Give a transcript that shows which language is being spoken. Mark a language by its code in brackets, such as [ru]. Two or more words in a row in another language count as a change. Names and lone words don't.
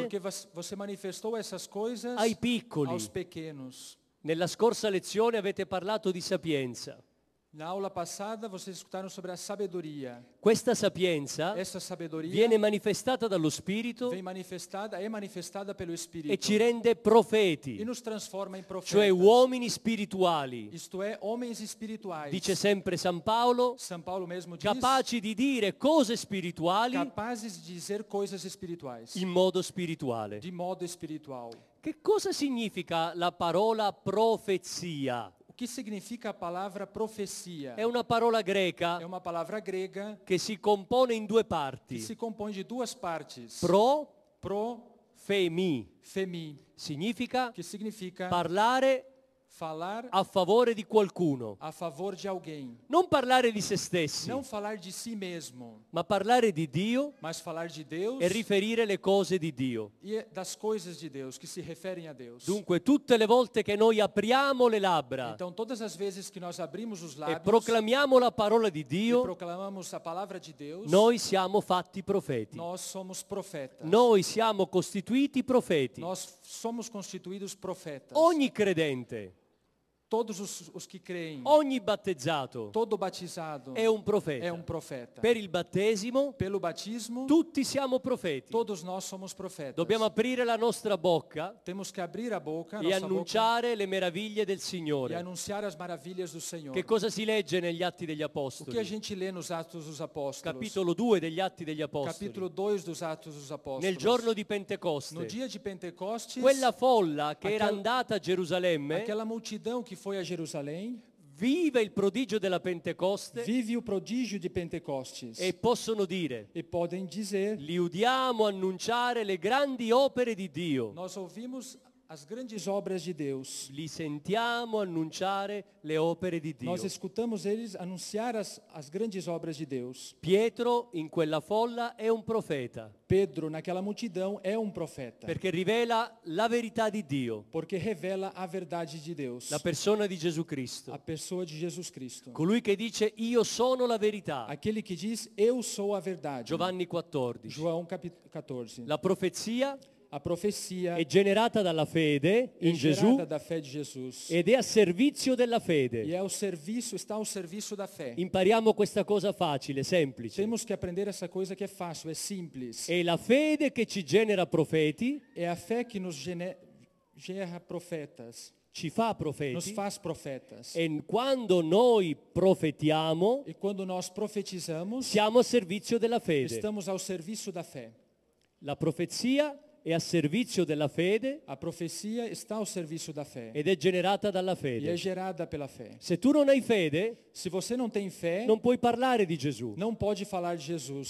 [pt] porque você manifestou essas coisas [it] ai piccoli. [pt] aos pequenos. [it] Nella scorsa lezione avete parlato di sapienza. [pt] Na aula passada, vocês escutaram sobre a sabedoria. [it] Questa sapienza [pt] Essa sabedoria [it] viene manifestata dallo Spirito [pt] é manifestada pelo Espírito [it] e ci rende [pt] e [it] profeti, [pt] nos transforma em profetas. [it] cioè uomini spirituali. [pt] Isto é, homens espirituais. [it] Dice sempre San Paolo, [pt] São Paulo mesmo diz, [it] capaci di dire cose spirituali [pt] capazes de dizer coisas espirituais, [it] in modo spirituale. [pt] de modo espiritual. [it] Che cosa significa la parola profezia? [pt] O que significa a palavra profecia? [it] È una parola [pt] É [it] greca [pt] uma palavra grega [it] che si compone in due [pt] que [it] parti. [pt] se compõe de duas partes. [el] Pro, femi. Femi, [it] Significa [pt] que significa [it] parlare [pt] falar [it] a favore di qualcuno. [pt] a favor de alguém. [it] Non parlare di se stessi, [pt] Não falar de si mesmo, [it] ma parlare di Dio [pt] mas falar de Deus [it] e riferire le cose di Dio. [pt] e das coisas de Deus, que se referem a Deus. [it] Dunque, tutte le volte che noi apriamo le labbra [pt] Então, todas as vezes que nós abrimos os [it] e [pt] lábios [it] proclamiamo la parola di [pt] e [it] Dio, [pt] proclamamos a palavra de Deus, [it] noi siamo fatti profeti. [pt] nós somos profetas. [it] Noi siamo costituiti profeti. [pt] Nós somos constituídos profetas. [it] Ogni credente, [pt] Todos os que creem, [it] ogni battezzato [pt] todo batizado [it] è un profeta. [pt] é profeta. [it] Per il battesimo [pt] Pelo batismo, [it] tutti siamo profeti. [pt] todos nós somos profetas. [it] Dobbiamo aprire la nostra bocca [pt] Temos que abrir a boca, a [it] e [pt] nossa boca, [it] annunciare le meraviglie del [pt] e [it] Signore. [pt] anunciar as maravilhas do Senhor. [it] Che cosa si legge negli Atti degli [pt] O que a [it] Apostoli? [pt] gente lê nos Atos dos Apóstolos? [it] Capitolo 2 degli Atti degli Apostoli. [pt] Capítulo 2 dos Atos dos Apóstolos. [it] Nel giorno di [pt] No [it] Pentecoste, [pt] dia de Pentecostes, [it] quella folla che era [pt] Aquel- [it] andata a Gerusalemme [pt] aquela multidão que foi a Jerusalém [it] vive il prodigio della Pentecoste [pt] vive o prodígio de Pentecostes [it] e possono dire: [pt] e podem dizer: [it] li udiamo annunciare le grandi opere di Dio, [pt] nós ouvimos as grandes obras de Deus. [it] li sentiamo annunciare le opere di Dio. [pt] Nós escutamos eles anunciar as grandes obras de Deus. [it] Pietro in quella folla è un profeta [pt] Pedro, naquela multidão, é profeta, [it] perché rivela la verità di Dio, [pt] porque revela a verdade de Deus, [it] la persona di Gesù Cristo, [pt] a pessoa de Jesus Cristo. [it] colui che dice io sono la verità. [pt] Aquele que diz, eu sou a verdade. [it] Giovanni 14. [pt] João capítulo 14. [it] La profezia [pt] A profecia [it] è generata dalla fede [pt] é [it] in Gesù [pt] gerada da fé de Jesus. [it] ed è a servizio della [pt] E [it] fede. [pt] é ao serviço, está ao serviço da fé. [it] Impariamo questa cosa facile, semplice. [pt] Temos que aprender essa coisa que é fácil, é simples. [it] È la fede che ci genera profeti, [pt] É a fé que nos gera profetas, [it] ci fa [pt] nos [it] profeti, [pt] faz profetas. [it] e quando noi profetiamo [pt] E quando nós profetizamos, [it] siamo a servizio della fede. [pt] estamos ao serviço da fé. [it] La profezia è a servizio della fede [pt] A profecia está ao serviço da fé [it] ed è generata dalla [pt] e é [it] fede. [pt] gerada pela fé. [it] Se tu non hai fede, [pt] Se você não tem fé, [it] non puoi parlare di Gesù. [pt] não pode falar de Jesus.